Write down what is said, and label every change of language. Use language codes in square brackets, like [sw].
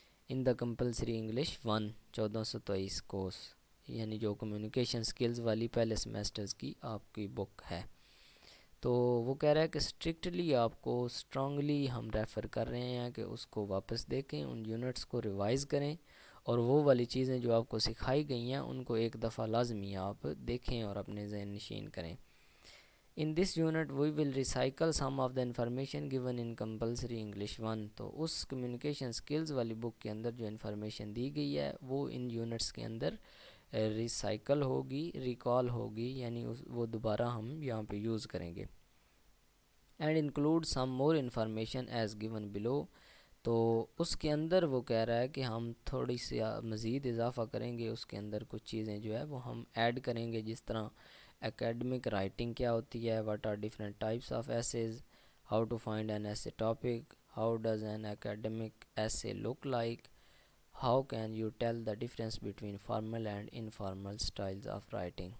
[en] in the compulsory English 1 1423 course, [ur] یعنی جو communication skills والی پہلے سیمیسٹرز کی آپ کی بک ہے. تو وہ کہہ رہا ہے کہ اسٹرکٹلی آپ کو اسٹرانگلی ہم ریفر کر رہے ہیں کہ اس کو واپس دیکھیں، ان یونٹس کو ریوائز کریں، اور وہ والی چیزیں جو آپ کو سکھائی گئی ہیں ان کو ایک دفعہ لازمی آپ دیکھیں اور اپنے ذہن نشین کریں. [en] In this unit we will recycle some of the information given in compulsory English 1. [ur] تو اس communication skills والی بک کے اندر جو انفارمیشن دی گئی ہے وہ ان یونٹس کے اندر ریسائیکل ہوگی، ریکال ہوگی، یعنی وہ دوبارہ ہم یہاں پہ یوز کریں گے. [en] And include some more information as given below. [ur] تو اس کے اندر وہ کہہ رہا ہے کہ ہم تھوڑی سی مزید اضافہ کریں گے، اس کے اندر کچھ چیزیں جو ہے وہ ہم ایڈ کریں گے، جس طرح اکیڈمک رائٹنگ کیا ہوتی ہے، [en] What are different types of essays, how to find an essay topic, how does an academic essay look like, how can you tell the difference between formal and informal styles of writing.